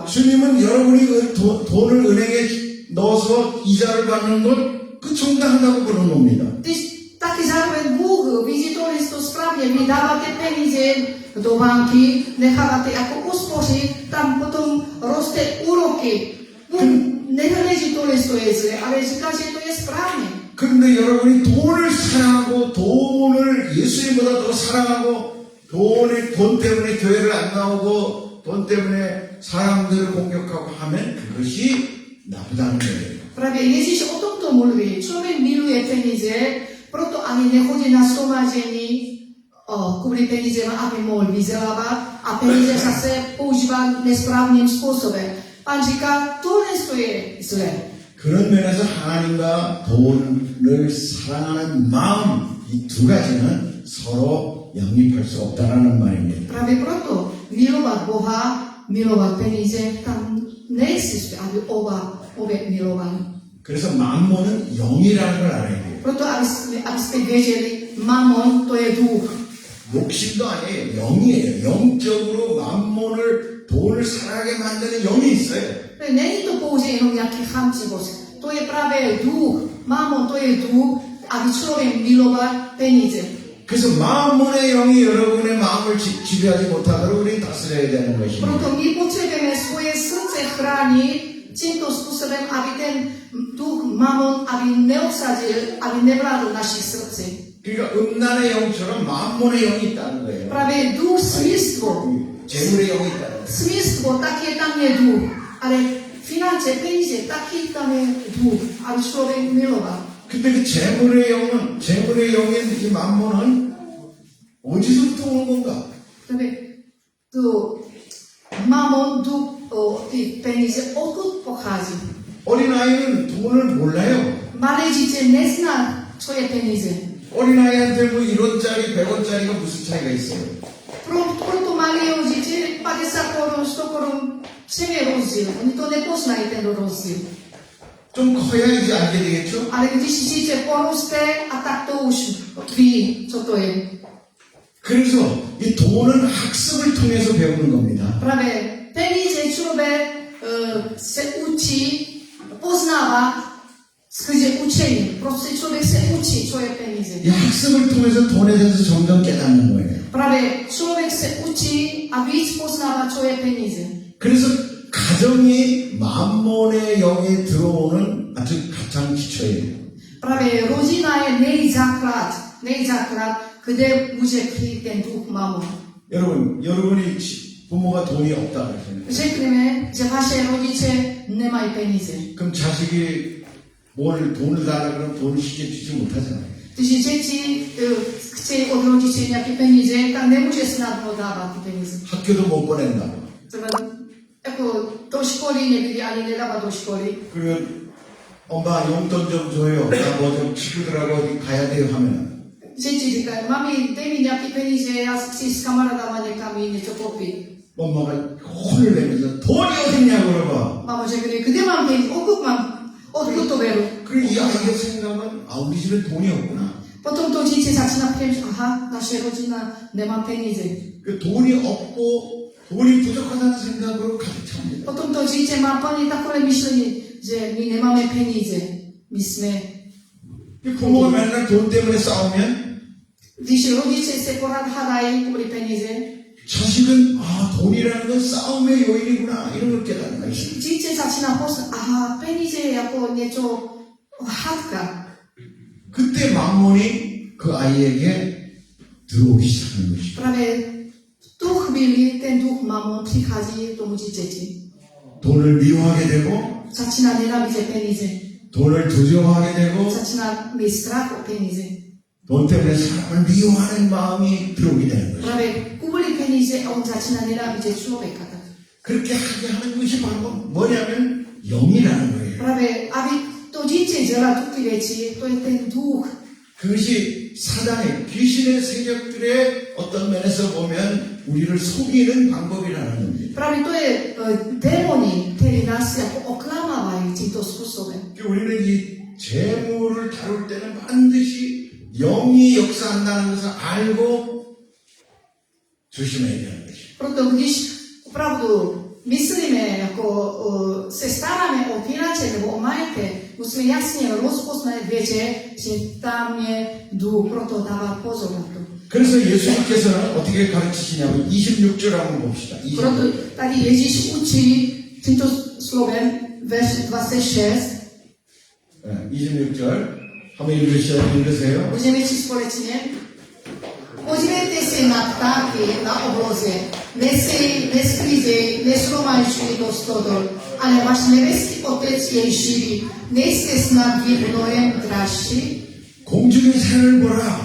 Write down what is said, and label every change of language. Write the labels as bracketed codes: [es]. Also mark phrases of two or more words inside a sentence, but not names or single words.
[ko] 주님은 여러분이 돈을 은행에 넣어서 이자를 받는 것 그 정당하다고 보는 겁니다. [cs] Taky zároveň Bůh vidí to správne, vy dávate peníze do banky, nechávate ako uspořit, tam potom roste úroky. Bůh nehledí to je zle, ale říká, že to je správne. [ko] 그런데 여러분이 돈을 사랑하고 돈을 예수님보다 더 사랑하고 돈 때문에 교회를 안 나오고 돈 때문에 사람들을 공격하고 하면 그것이 나쁘다는 거예요. [sk] Práve Ježiš o tomto mluví. Človek miluje peníze, proto ani nechodí na shromaždení kvôli penízem, aby mohol vyzerávať a peníze zase používa nesprávnym spôsobom. [cs] Pán říká, tohle je zle. [ko] 그런 면에서 하나님과 돈을 사랑하는 마음 이 두 가지는 서로 영입할 수 없다라는 말입니다. [sk] Práve proto milovať Boha, milovať peníze, tam neexistuje, aby obe milovali. [ko] 그래서 만몬은 영이라는 걸 알아야 돼요. [sk] Proto, aby ste vedeli, mamon to je duch. [ko] 욕심도 아니에요. 영이에요. 영적으로 만몬을 돈을 사랑하게 만드는 영이 있어요. [cs] Není to pouze jenom nejaký chamtivosť. To je práve duch. [sk] Mamon to je duch, aby človek miloval peníze. [ko] 그래서 만몬의 영이 여러분의 마음을 지배하지 못하도록 우리는 다스려야 되는 것입니다. [sk] Proto my potrebujeme svoje srdce chrániť týmto spôsobom, aby ten duch mamon, aby neobsadil, aby nevládol našich srdce. [ko] 그러니까 음란의 영처럼 만몬의 영이 있다는 거예요. [sk] Práve duch smilstvo. [ko] 재물의 영이 있다는 거예요. [sk] Smilstvo, taký tam je duch. Ale financie, peníze, taký tam je duch, aby človek miloval. [ko] 근데 그 재물의 영인 이 만몬은 어디서부터 오는 건가? [sk] Práve tu mamon, duch, tí peníze, odkud pochádza? [ko] 어린아이는 돈을 몰라요. [sk] Malé dieťa nezná, čo je peníze. [ko] 어린아이한테 뭐 1원짜리, 100원짜리가 무슨 차이가 있어요? [sk] Proto malé dieťa 50 korún, 100 korún, čím je rozdiel? Oni to nepoznajú ten rozdiel. [ko] 좀 커야 이제 알게 되겠죠? [cs] Ale když dieťa porosté, a tak to už ví, čo to je. [ko] 그래서 이 돈은 학습을 통해서 배우는 겁니다. [sk] Práve peníze človek sa učí, poznáva skrze učenie. Proste človek sa učí, čo je peníze. [ko] 이 학습을 통해서 돈에 대해서 점점 깨닫는 거예요. [sk] Práve človek sa učí a víc poznáva, čo je peníze. [ko] 그래서 가정이 만몬의 영에 들어오는 아주 가장 기초예요. [sk] Práve rodina je nejzáklad, kde môže kryť ten duch mamon. [ko] 여러분이 부모가 돈이 없다 그러잖아요. [cs] Řekneme, že vaše rodiče nemajú peníze. [ko] 그럼 자식이 돈을 달라 그러면 돈을 쉽게 주지 못하잖아요. [sk] Když deti chce od rodiče nejaké peníze, tak nemôže snadno dávať peníze. [ko] 학교도 못 보낸다. [sk] Ako do školy nevidí ani nedáva do školy. [ko] 그러면 엄마 용돈 좀 줘요. 나 뭐 좀 친구들하고 어디 가야 돼요 하면 [sk] Deti říkajú, mami, dej mi nejaké peníze, ja chci s kamarádama niekam niečo kúpiť. [ko] 엄마가 혼을 내면서 돈이 어딨냐고 물어봐. [cs] Mama řekne, kde mám peníze, odkud to berú? [ko] 그리고 이 아이가 생각하면 우리 집에 돈이 없구나. [sk] Potom to dieťa začína premýšľať, aha, naša rodina nemá peníze. [ko] 그 돈이 없고 돈이 부족하다는 생각으로 가득 찹니다. [cs] Potom to dieťa má plne takové myšlenie, že my nemáme peníze. [sk] My sme... [ko] 부모가 맨날 돈 때문에 싸우면 [sk] Když rodiče sa porad hádajú kvôli peníze, [ko] 자식은 돈이라는 건 싸움의 요인이구나 이런 걸 깨닫는 거예요. [sk] dieťa začína poznať, aha, peníze je ako niečo hádka. [ko] 그때 만몬이 그 아이에게 들어오기 시작하는 것입니다. [sk] Práve v tú chvíli ten duch mamon prichádza tomu dieťati. [ko] 돈을 미워하게 되고 [sk] Začína nenávidieť peníze. [ko] 돈을 두려워하게 되고 [sk] Začína mať strach o peníze. [ko] 돈 때문에 사람을 미워하는 마음이 들어오게 되는 거죠. [sk] Práve kvôli peníze on začína nenávidieť človeka. [ko] 그렇게 하게 하는 것이 바로 뭐냐면 영이라는 거예요. [cs] Pravé, aby to dieťa dělalo ty věci, to je ten duch. [ko] 그것이 사단의 귀신의 세력들의 어떤 면에서 보면 우리를 속이는 방법이라는 겁니다. [cs] Právě to je démoni, který nás jako oklamávají tímto způsobem. [ko] 우리는 이 재물을 다룰 때는 반드시 영이 역사한다는 것을 알고 조심해야 되는 것이에요. [cs] Proto když opravdu myslíme, jako se staráme o pírače nebo o majetek, musíme jasně rozpoznat vědět, že tam je duch, proto dávat pozor na to. [ko] 그래서 예수님께서는 어떻게 가르치시냐면 26절 한번 봅시다. [cs] Proto tady Ježíš učí tímto slovem verš 26. [ko] 26절 한번 읽으세요. [cs] Můžeme číst společně. Podívejte se na ptáky na obloze. Nesejí, nesklízejí, neshromažďují do stodol, ale váš nebeský otec je živý. Nejste snad vy mnohem dražší? [ko] 공중의 새를 보라.